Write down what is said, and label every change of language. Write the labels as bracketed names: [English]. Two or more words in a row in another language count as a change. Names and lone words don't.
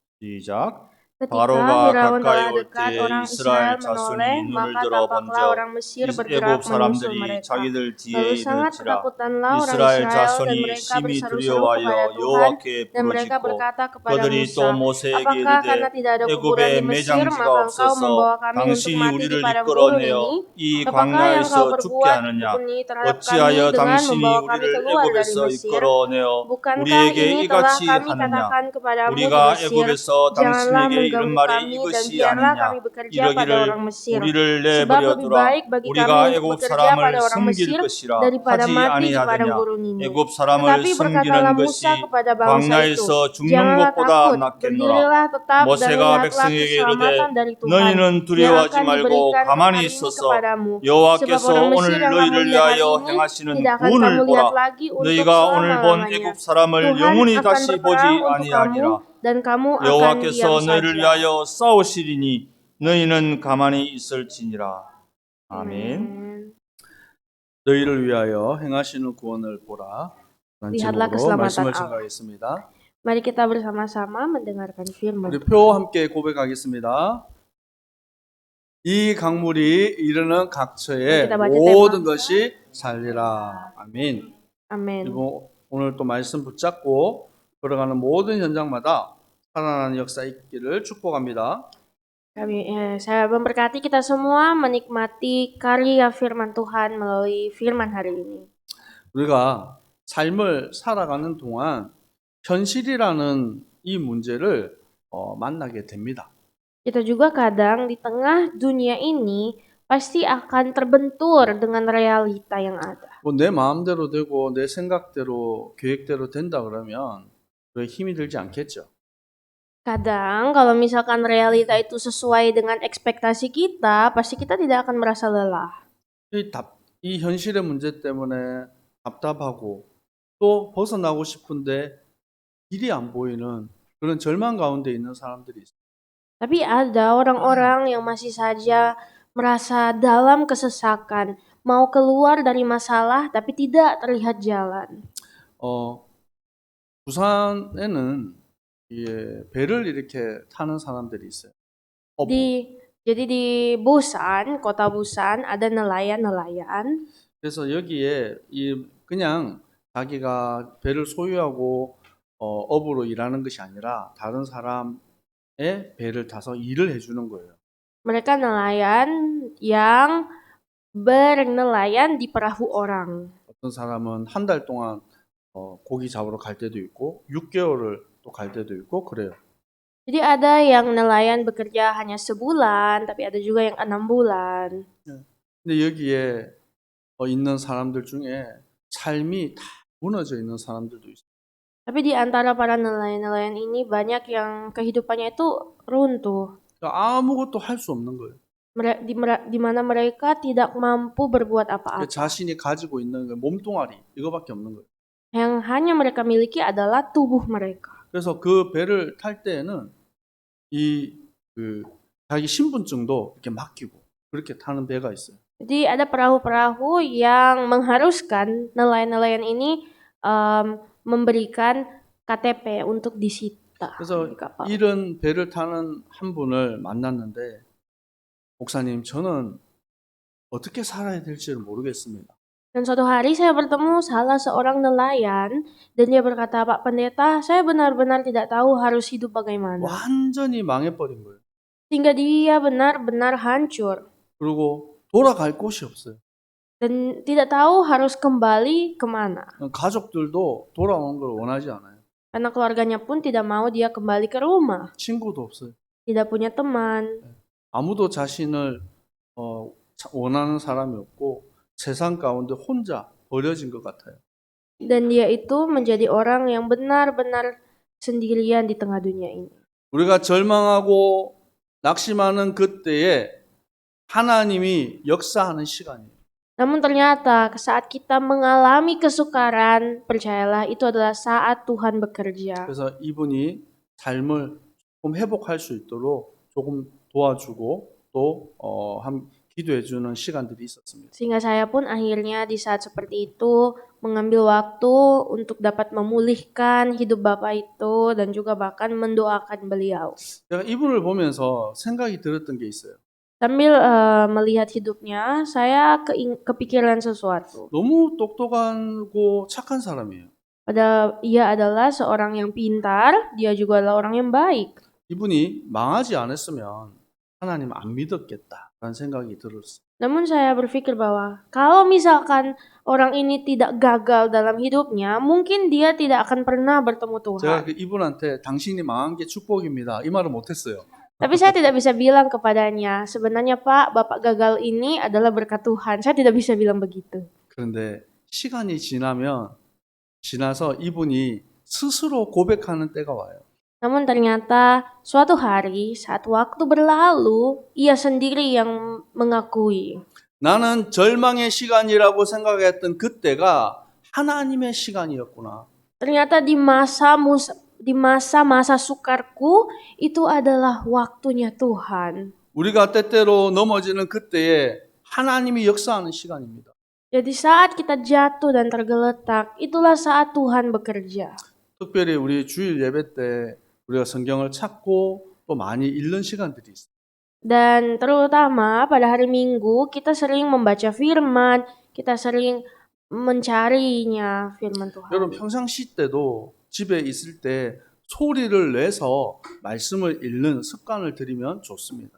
[Korean] 시작. [Indonesian] Ketika [Korean] 바로가 [Indonesian] Firaun [Korean] 가까이 [Indonesian] telah [Korean] 올 [Indonesian] dekat, [Korean] 때에 [Indonesian] orang [Korean] 이스라엘 [Indonesian] Israel menoleh, [Korean] 자손이 눈을 [Indonesian] maka [Korean] 들어 [Indonesian] tampaklah [Korean] 본즉 [Indonesian] orang Mesir [Korean] 애굽 [Indonesian] bergerak menyusul [Korean] 사람들이 [Indonesian] mereka. [Korean] 자기들 뒤에 [Indonesian] Lalu sangat [Korean] 이르지라. [Indonesian] ketakutanlah orang [Korean] 이스라엘 [Indonesian] Israel, dan [Korean] 자손이 [Indonesian] mereka [Korean] 심히 [Indonesian] berseru-seru kepada [Korean] 두려워하여 [Indonesian] Tuhan, [Korean] 여호와께 [Indonesian] dan mereka [Korean] 부르짖고 [Indonesian] berkata kepada [Korean] 그들이 또 [Indonesian] Musa, [Korean] 모세에게 [Indonesian] apakah karena [Korean] 이르되 [Indonesian] tidak ada kuburan di [Korean] 애굽에 [Indonesian] Mesir, [Korean] 매장지가 [Indonesian] maka engkau [Korean] 없어서 [Indonesian] membawa kami untuk [Korean] 당신이 [Indonesian] mati di [Korean] 우리를 [Indonesian] padang gurun ini? [Korean] 이끌어내어 이 [Indonesian] Apakah yang kau [Korean] 광야에서 죽게 [Indonesian] berbuat [Korean] 하느냐? [Indonesian] ini terhadap kami [Korean] 어찌하여 [Indonesian] dengan [Korean] 당신이 [Indonesian] membawa kami [Korean] 우리를 [Indonesian] keluar dari [Korean] 애굽에서 [Indonesian] Mesir? [Korean] 이끌어내어 [Indonesian] Bukankah [Korean] 우리에게 [Indonesian] ini telah [Korean] 이같이 [Indonesian] kami [Korean] 하느냐? [Indonesian] katakan kepadamu di [Korean] 우리가 [Indonesian] Mesir, [Korean] 애굽에서 [Indonesian] janganlah [Korean] 당신에게 이런 [Indonesian] mengganggu [Korean] 말이 [Indonesian] kami, dan [Korean] 이것이 [Indonesian] biarlah [Korean] 아니냐? [Indonesian] kami bekerja pada orang [Korean] 이러기를 [Indonesian] Mesir. [Korean] 우리를 [Indonesian] Sebab lebih [Korean] 내버려두라. [Indonesian] baik bagi kami [Korean] 우리가 [Indonesian] untuk [Korean] 애굽 [Indonesian] bekerja pada [Korean] 사람을 [Indonesian] orang [Korean] 섬길 [Indonesian] Mesir [Korean] 것이라 [Indonesian] daripada [Korean] 하지 [Indonesian] mati di padang [Korean] 아니하더냐? [Indonesian] gurun ini. [Korean] 애굽 사람을 [Indonesian] Tetapi berkatalah [Korean] 섬기는 [Indonesian] Musa [Korean] 것이 [Indonesian] kepada bangsa itu, [Korean] 광야에서 죽는 [Indonesian] janganlah [Korean] 것보다 [Indonesian] takut, [Korean] 낫겠노라. [Indonesian] berdirilah tetap dan [Korean] 모세가 [Indonesian] lihatlah [Korean] 백성에게 [Indonesian] keselamatan [Korean] 이르되 [Indonesian] dari Tuhan [Korean] 너희는 [Indonesian] yang [Korean] 두려워하지 [Indonesian] akan [Korean] 말고 [Indonesian] diberikan [Korean] 가만히 [Indonesian] hari ini [Korean] 있어서 [Indonesian] kepadamu. Sebab [Korean] 여호와께서 [Indonesian] orang Mesir [Korean] 오늘 [Indonesian] yang kamu [Korean] 너희를 [Indonesian] lihat hari [Korean] 위하여 [Indonesian] ini [Korean] 행하시는 [Indonesian] tidak akan [Korean] 구원을 [Indonesian] kamu lihat [Korean] 보라. [Indonesian] lagi untuk [Korean] 너희가 오늘 본 [Indonesian] selama-lamanya. [Korean] 애굽 사람을 [Indonesian] Tuhan [Korean] 영원히 [Indonesian] akan [Korean] 다시 보지 [Indonesian] berperang untuk kamu [Korean] 아니하니라. [Indonesian] dan kamu akan [Korean] 여호와께서 [Indonesian] diam [Korean] 너희를 [Indonesian] saja. [Korean] 위하여 싸우시리니 너희는 가만히 있을지니라. 아멘. [Indonesian] Amin. [Korean] 너희를 위하여 행하시는 구원을 보라. 라는 [Indonesian] Lihatlah [Korean] 제목으로 [Indonesian] keselamatan [Korean] 말씀을 [Indonesian] Allah. [Korean] 증거하겠습니다. [Indonesian] Mari kita bersama-sama mendengarkan firman. [Korean] 우리 표 함께 고백하겠습니다. 이 강물이 이르는 각처에 모든 것이 살리라. 아멘. [Indonesian] Amin. [Korean] 그리고 오늘 또 말씀 붙잡고 걸어가는 모든 현장마다 살아나는 역사 있기를 축복합니다. [Indonesian] Saya memberkati kita semua menikmati karya firman Tuhan melalui firman hari ini. [Korean] 우리가 삶을 살아가는 동안 현실이라는 이 문제를 만나게 됩니다. [Indonesian] Kita juga kadang di tengah dunia ini pasti akan terbentur dengan realita yang ada. [Korean] 내 마음대로 되고 내 생각대로 계획대로 된다 그러면 그게 힘이 들지 않겠죠. [Indonesian] Kadang kalau misalkan realita itu sesuai dengan ekspektasi kita, pasti kita tidak akan merasa lelah. [Korean] 이 현실의 문제 때문에 답답하고 또 벗어나고 싶은데 길이 안 보이는 그런 절망 가운데 있는 사람들이 있어요. [Indonesian] Tapi ada orang-orang yang masih saja merasa dalam kesesakan, mau keluar dari masalah tapi tidak terlihat jalan. [Korean] 부산에는 배를 이렇게 타는 사람들이 있어요. [Indonesian] Jadi di Busan, kota Busan ada nelayan-nelayan. [Korean] 그래서 여기에 그냥 자기가 배를 소유하고 업으로 일하는 것이 아니라 다른 사람의 배를 타서 일을 해주는 거예요. [Indonesian] Mereka nelayan yang bernelayan di perahu orang. [Korean] 어떤 사람은 한 달 동안 고기 잡으러 갈 때도 있고 6개월을 또 갈 때도 있고 그래요. [Indonesian] Jadi ada yang nelayan bekerja hanya sebulan, tapi ada juga yang 6 bulan. [Korean] 근데 여기에 있는 사람들 중에 삶이 다 무너져 있는 사람들도 있어요. [Indonesian] Tapi di antara para nelayan-nelayan ini banyak yang kehidupannya itu runtuh. [Korean] 아무것도 할 수 없는 거예요. [Indonesian] Di mana mereka tidak mampu berbuat apa-apa. [Korean] 자신이 가지고 있는 몸뚱아리 이거밖에 없는 거예요. [Indonesian] Yang hanya mereka miliki adalah tubuh mereka. [Korean] 그래서 그 배를 탈 때에는 자기 신분증도 이렇게 맡기고 그렇게 타는 배가 있어요. [Indonesian] Jadi ada perahu-perahu yang mengharuskan nelayan-nelayan ini memberikan KTP untuk disita. [Korean] 그래서 이런 배를 타는 한 분을 만났는데 목사님 저는 어떻게 살아야 될지를 모르겠습니다. [Indonesian] Dan suatu hari saya bertemu salah seorang nelayan dan dia berkata, Pak Pendeta, saya benar-benar tidak tahu harus hidup bagaimana. [Korean] 완전히 망해버린 거예요. [Indonesian] Sehingga dia benar-benar hancur. [Korean] 그리고 돌아갈 곳이 없어요. [Indonesian] Dan tidak tahu harus kembali kemana. [Korean] 가족들도 돌아오는 걸 원하지 않아요. [Indonesian] Karena keluarganya pun tidak mau dia kembali ke rumah. [Korean] 친구도 없어요. [Indonesian] Tidak punya teman. [Korean] 아무도 자신을 원하는 사람이 없고 세상 가운데 혼자 버려진 것 같아요. [Indonesian] Dan dia itu menjadi orang yang benar-benar sendirian di tengah dunia ini. [Korean] 우리가 절망하고 낙심하는 그때에 하나님이 역사하는 시간이에요. [Indonesian] Namun ternyata saat kita mengalami kesukaran, percayalah itu adalah saat Tuhan bekerja. [Korean] 그래서 이분이 삶을 조금 회복할 수 있도록 조금 도와주고 또 기도해주는 시간들이 있었습니다. [Indonesian] Sehingga saya pun akhirnya di saat seperti itu mengambil waktu untuk dapat memulihkan hidup Bapak itu dan juga bahkan mendoakan beliau. [Korean] 제가 이분을 보면서 생각이 들었던 게 있어요. [Indonesian] Sambil melihat hidupnya, saya kepikiran sesuatu. [Korean] 너무 똑똑하고 착한 사람이에요. [Indonesian] Padahal ia adalah seorang yang pintar, dia juga adalah orang yang baik. [Korean] 이분이 망하지 않았으면 하나님 안 믿었겠다라는 생각이 들었어요. [Indonesian] Namun saya berpikir bahwa kalau misalkan orang ini tidak gagal dalam hidupnya, mungkin dia tidak akan pernah bertemu [Korean] 제가 [Indonesian] Tuhan. [Korean] 그 이분한테 당신이 망한 게 축복입니다. 이 말을 못했어요. [Indonesian] Tapi saya tidak bisa bilang kepadanya, sebenarnya Pak, Bapak gagal ini adalah berkat Tuhan. Saya tidak bisa bilang begitu. [Korean] 그런데 시간이 지나서 이분이 스스로 고백하는 때가 와요. [Indonesian] Namun ternyata suatu hari saat waktu berlalu, ia sendiri yang mengakui. [Korean] 나는 절망의 시간이라고 생각했던 그때가 하나님의 시간이었구나. [Indonesian] Ternyata di masa-masa sukarku itu adalah waktunya Tuhan. [Korean] 우리가 때때로 넘어지는 그때에 하나님이 역사하는 시간입니다. [Indonesian] Jadi saat kita jatuh dan tergeletak, itulah saat Tuhan bekerja. [Korean] 특별히 우리 주일 예배 때 우리가 성경을 찾고 또 많이 읽는 시간들이 있어요. [Indonesian] Dan terutama pada hari Minggu kita sering membaca firman, kita sering mencarinya firman Tuhan. [Korean] 여러분 평상시 때도 집에 있을 때 소리를 내서 말씀을 읽는 습관을 들이면 좋습니다.